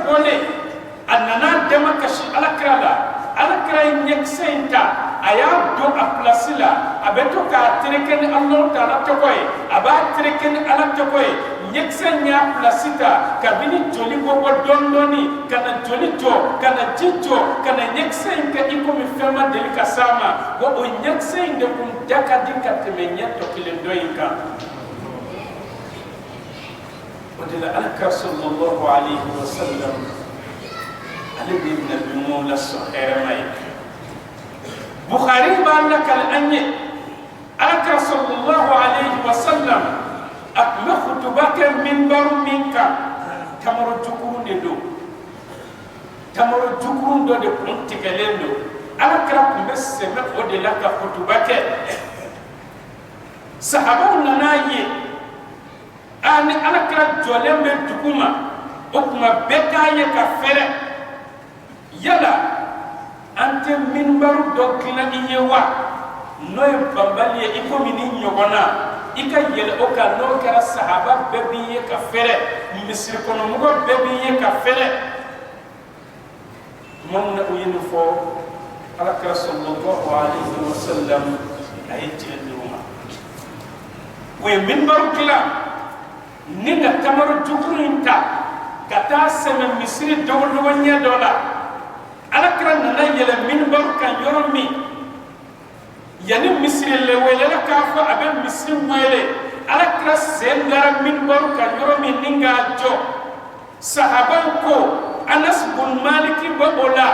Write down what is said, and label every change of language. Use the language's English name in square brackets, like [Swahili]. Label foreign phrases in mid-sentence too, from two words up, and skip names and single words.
[Bambara] bɔlen a nana dama kasi alakira la alakira ye ɲɛkisɛ in ta a y'a don a pilasi la a bɛ to k'a tereke ni [Arabic] الله تعالى [Bambara] tɔgɔ ye a b'a tereke ni ala tɔgɔ ye ɲɛkisɛ in y'a pilasi ta kabini joli bɔ dɔɔni dɔɔni ka na joli jɔ ka na ji jɔ ka na ɲɛkisɛ in kɛ i komi fɛn ma deli ka s'a ma wa o ɲɛkisɛ in de kun da ka di ka tɛmɛ ɲɛ tɔ kelen dɔ in kan o de la alakira [Arabic] صلى الله عليه وسلم [Bambara] ale de ye nabi ɲumanw lasɔn hɛrɛma ye Bukhari b'a lakali an ye alakira sallallahu alayhi wa sallam a tun bɛ kutuba kɛ minbaru min kan tamaro jukurun de don tamaro jukurun dɔ de kun tigɛlen don alakira tun bɛ sɛbɛn o de la ka kutuba kɛ sahabaw nan'a ye ni alakira jɔlen bɛ dugu ma o tuma bɛɛ k'a ye ka fɛrɛ yala an tɛ minbaru dɔ dilan i ye wa n'o ye banbali ye i komi ni ɲɔgɔnna i ka yɛlɛ o kan n'o kɛra sahaba bɛɛ b'i ye ka fɛrɛ misiri kɔnɔmɔgɔ bɛɛ b'i ye ka fɛrɛ tuma min na o ye nin fɔ alakira [Arabic] صلى الله عليه وسلم [Bambara] a ye tiɲɛ di o ma o ye minbaru dilan ni ka tamaro jukuru in ta ka taa sɛmɛ misiri dogodogo ɲɛ dɔ la alakira nana yɛlɛ minbaru kan yɔrɔ min yanni misiri le welela k'a fɔ a bɛ misiri wele alakira sen dara minbaru kan yɔrɔ min ni k'a jɔ sahabaw ko anas bun maliki bɛ o la